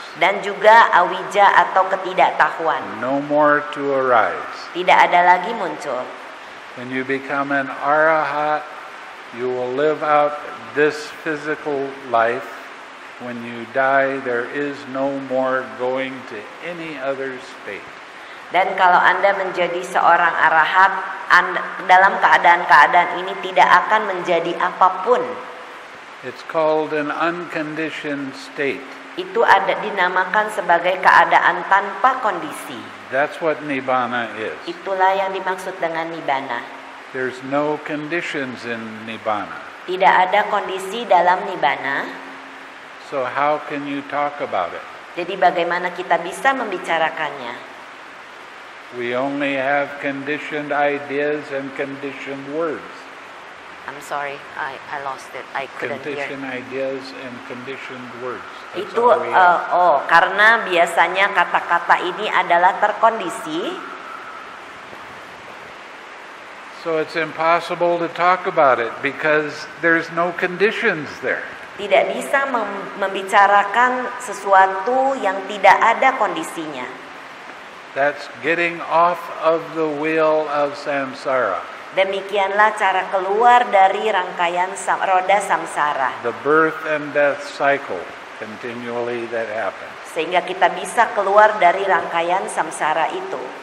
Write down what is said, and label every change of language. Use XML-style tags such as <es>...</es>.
<id>Dan juga awija atau ketidaktahuan.</id> <en>No more to arise.</en> <id>Tidak ada lagi muncul.</id> <en>When you become an arahat, you will live out this physical life. When you die, there is no more going to any other state.</en> <id>Dan kalau Anda menjadi seorang arahat, dalam keadaan-keadaan ini tidak akan menjadi apapun.</id> <en>It's called an unconditioned state.</en> <id>Itu dinamakan sebagai keadaan tanpa kondisi.</id> <en>That's what nibbana is.</en> <id>Itulah yang dimaksud dengan nibbana.</id> <en>There's no conditions in nibbana.</en> <id>Tidak ada kondisi dalam nibbana.</id> <en>So how can you talk about it?</en> <id>Jadi bagaimana kita bisa membicarakannya?</id> <en>We only have conditioned ideas and conditioned words. I'm sorry, I lost it. I couldn't hear. Conditioned ideas and conditioned words. That's</en> <id>Itu</id> <en>all we have.</en> <id>Karena biasanya kata-kata ini adalah terkondisi.</id> <en>So it's impossible to talk about it because there's no conditions there.</en> <id>Tidak bisa membicarakan sesuatu yang tidak ada kondisinya.</id> <en>That's getting off of the wheel of samsara.</en> <id>Demikianlah cara keluar dari rangkaian roda samsara.</id> <en>The birth and death cycle, continually that happens.</en> <id>Sehingga kita bisa keluar dari rangkaian samsara itu.</id>